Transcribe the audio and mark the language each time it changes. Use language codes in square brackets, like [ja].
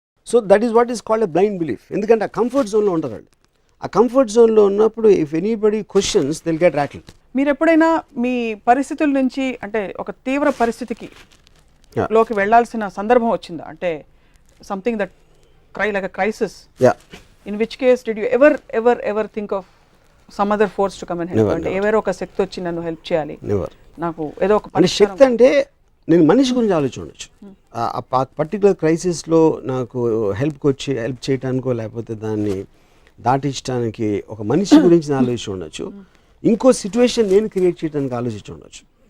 [en] So that is what is called a blind belief. [te] ఎందుకంటే ఆ comfort జోన్లో ఉంటారు వాళ్ళు. ఆ కంఫర్ట్ జోన్లో ఉన్నప్పుడు [en] If anybody questions they'll get rattled. [te] మీరు ఎప్పుడైనా మీ పరిస్థితుల నుంచి అంటే ఒక తీవ్ర పరిస్థితికి లోకి వెళ్ళాల్సిన సందర్భం వచ్చిందా? [en] అంటే something that like a crisis. Yeah. In which case did you ever think of some other force to come and help? [te] అంటే ఎవరో ఒక శక్తి వచ్చి నన్ను హెల్ప్ చేయాలి, నాకు ఏదో ఒక అంటే శక్తి అంటే నేను మనిషి గురించి ఆలోచించవచ్చు. ఆ పర్టికులర్ క్రైసిస్లో నాకు హెల్ప్ చేయడానికో లేకపోతే దాన్ని దాటించడానికి ఒక మనిషి గురించి నేను ఆలోచించి ఉండొచ్చు, ఇంకో సిచ్యువేషన్ నేను క్రియేట్ చేయడానికి ఆలోచించి ఉండొచ్చు.